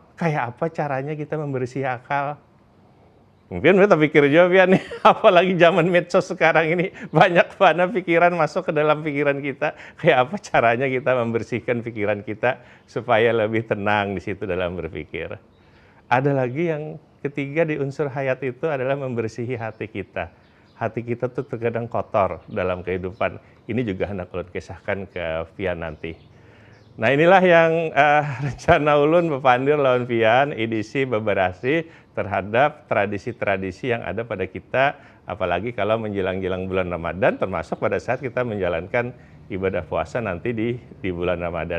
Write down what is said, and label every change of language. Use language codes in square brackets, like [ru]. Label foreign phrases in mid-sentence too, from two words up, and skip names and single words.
[id] Kayak apa caranya kita membersih akal? Mungkin kita pikir juga nih, apalagi zaman medsos sekarang ini banyak banget pikiran masuk ke dalam pikiran kita. Kayak apa caranya kita membersihkan pikiran kita supaya lebih tenang di situ dalam berpikir. Ada lagi yang ketiga di unsur hayat itu adalah membersihi hati kita. Hati kita tuh terkadang kotor dalam kehidupan. [bjn] Ini juga hendak ulun kisahkan ke Pian nanti. Nah inilah yang rencana ulun bepandir lawan Pian, edisi beberasi terhadap tradisi-tradisi yang ada pada kita, apalagi kalau menjelang-jelang bulan Ramadan, termasuk pada saat kita menjalankan ibadah puasa nanti di bulan Ramadan.